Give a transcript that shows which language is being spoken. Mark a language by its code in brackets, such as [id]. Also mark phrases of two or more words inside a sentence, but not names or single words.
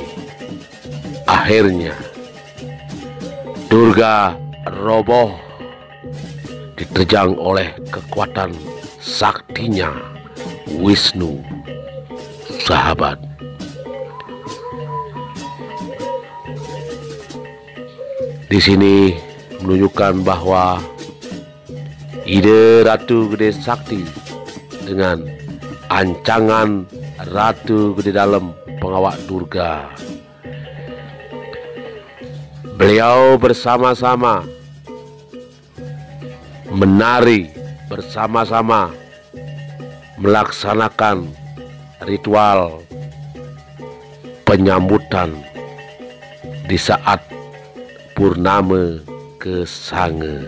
[id] Akhirnya Durga roboh diterjang oleh kekuatan saktinya Wisnu, sahabat. Di sini menunjukkan bahwa ide Ratu Gede Sakti dengan ancangan Ratu Gede Dalem pengawak Durga, beliau bersama-sama menari, bersama-sama melaksanakan ritual penyambutan di saat purnama Kesange.